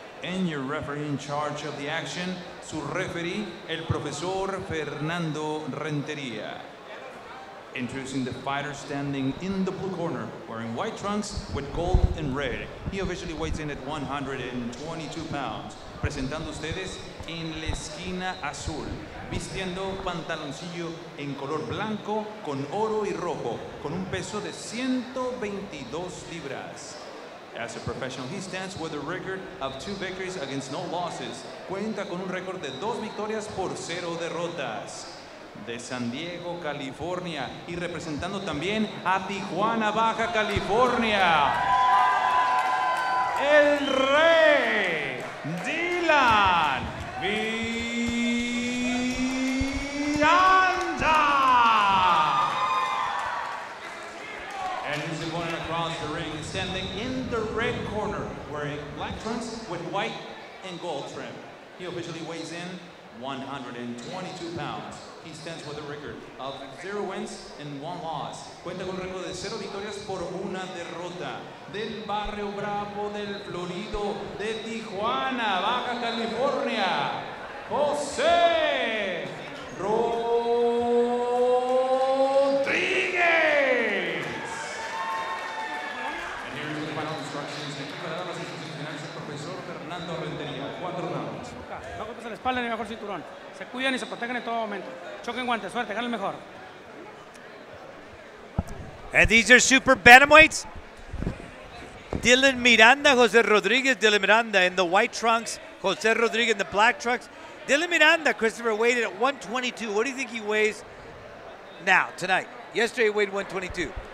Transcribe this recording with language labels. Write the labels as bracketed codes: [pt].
[en] And your referee in charge of the action, [es] su referee, el profesor Fernando Renteria. [en] Introducing the fighter standing in the blue corner, wearing white trunks with gold and red. He officially weighs in at 122 pounds. [es] Presentando ustedes en la esquina azul, vistiendo pantaloncillo en color blanco con oro y rojo, con un peso de 122 libras. [en] As a professional, he stands with a record of 2 victories against no losses. [es] Cuenta con un récord de 2 victorias por 0 derrotas. De San Diego, California, y representando también a Tijuana, Baja California, el Rey Dylan Miranda. [en] And his opponent across the ring is standing in the red corner, wearing black trunks with white and gold trim. He officially weighs in 122 pounds. He stands with a record of 0 wins and 1 loss. [es] Cuenta con un récord de 0 victorias por 1 derrota. Del barrio bravo del Florido de Tijuana, Baja California, José Rodríguez. [en] And here is the final instructions. [es] Aquí para dar las instrucciones finales el profesor Fernando Rentería. [en] 4 rounds. [es] No golpes en la espalda ni bajo el cinturón. Se cuidan y se protegen en todo momento. Choquen guantes, suerte, gana el mejor. [en] And these are super bantamweights. Dylan Miranda, Jose Rodriguez, Dylan Miranda in the white trunks Jose Rodriguez in the black trunks. Dylan Miranda, Christopher, weighed in at 122. What do you think he weighs now, tonight? Yesterday he weighed 122.